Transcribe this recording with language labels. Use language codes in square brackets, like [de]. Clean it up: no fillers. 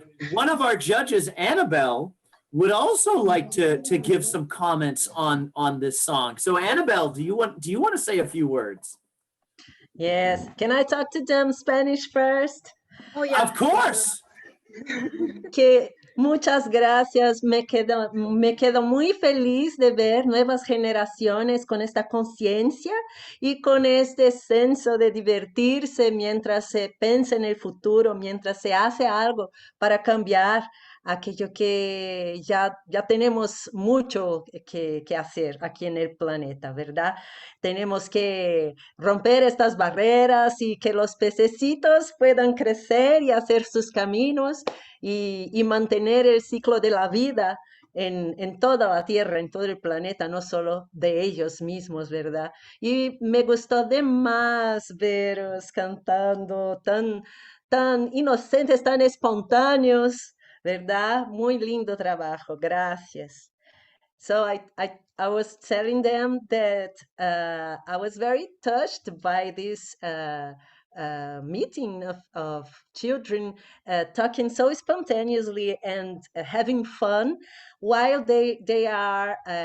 [en] One of our judges, Annabelle, would also like to give some comments on this song. So Annabelle, do you want to say a few words? Yes. Can I talk to them Spanish first? Oh yeah. Of course. [es] Muchas gracias. Me quedo muy feliz de ver nuevas generaciones con esta conciencia y con este senso de divertirse mientras se piensa en el futuro, mientras se hace algo para cambiar aquello que ya tenemos mucho que hacer aquí en el planeta, ¿verdad? Tenemos que romper estas barreras y que los pececitos puedan crecer y hacer sus caminos y mantener el ciclo de la vida en toda la Tierra, en todo el planeta, no solo de ellos mismos, ¿verdad? Y me gustó de más veros cantando tan inocentes, tan espontáneos, ¿verdad? Muy lindo trabajo, gracias. [en] So I was telling them that I was very touched by this meeting of children talking so spontaneously and having fun while they are